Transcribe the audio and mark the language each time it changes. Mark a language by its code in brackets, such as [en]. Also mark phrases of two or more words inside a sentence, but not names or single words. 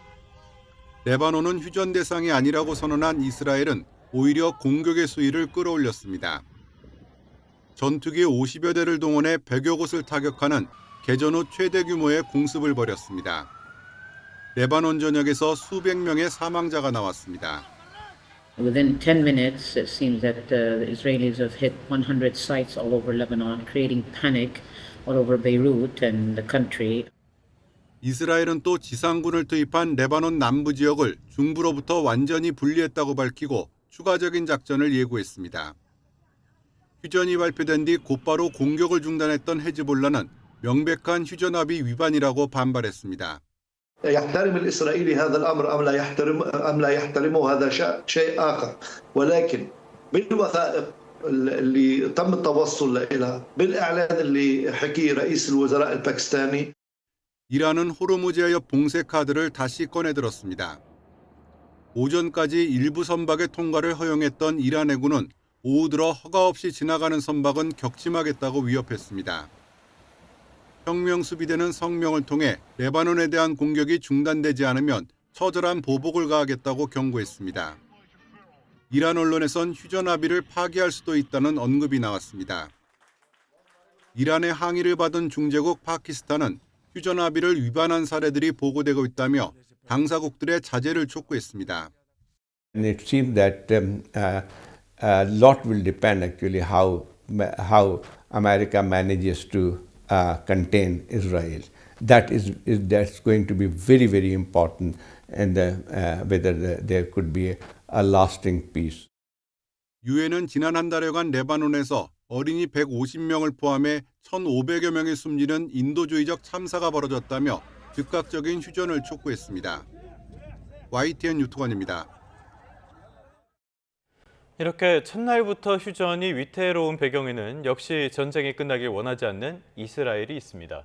[ko] 레바논은 휴전 대상이 아니라고 선언한 이스라엘은 오히려 공격의 수위를 끌어올렸습니다. 전투기 50여 대를 동원해 100여 곳을 타격하는 개전 후 최대 규모의 공습을 벌였습니다. 레바논 전역에서 수백 명의 사망자가 나왔습니다. [en] Within 10 minutes, it seems that the Israelis have hit 100 sites all over Lebanon, creating panic all over Beirut and the country. [ko] 이스라엘은 또 지상군을 투입한 레바논 남부 지역을 중부로부터 완전히 분리했다고 밝히고 추가적인 작전을 예고했습니다. 휴전이 발표된 뒤 곧바로 공격을 중단했던 헤즈볼라는 명백한 휴전 합의 위반이라고 반발했습니다. [ar] يحترم الإسرائيلي هذا الأمر أم لا يحترمه هذا شيء آخر ولكن بالوثائق اللي تم التوصل إليها بالإعلان اللي حكي رئيس الوزراء الباكستاني [ko] 이란은 호르무즈 해협 봉쇄 카드를 다시 꺼내들었습니다. 오전까지 일부 선박의 통과를 허용했던 이란 해군은 오후 들어 허가 없이 지나가는 선박은 격침하겠다고 위협했습니다. 혁명 수비대는 성명을 통해 레바논에 대한 공격이 중단되지 않으면 처절한 보복을 가하겠다고 경고했습니다. 이란 언론에선 휴전 합의를 파기할 수도 있다는 언급이 나왔습니다. 이란의 항의를 받은 중재국 파키스탄은 휴전 합의를 위반한 사례들이 보고되고 있다며 당사국들의 자제를 촉구했습니다. [en] And it seems that a lot will depend actually how America manages to contain Israel. That's going to be very, very important, and whether there could be a lasting peace. [ko] 유엔은 지난 한 달여간 레바논에서 어린이 150명을 포함해 1,500여 명이 숨지는 인도주의적 참사가 벌어졌다며 즉각적인 휴전을 촉구했습니다. YTN 유투건입니다. 이렇게 첫날부터 휴전이 위태로운 배경에는 역시 전쟁이 끝나길 원하지 않는 이스라엘이 있습니다.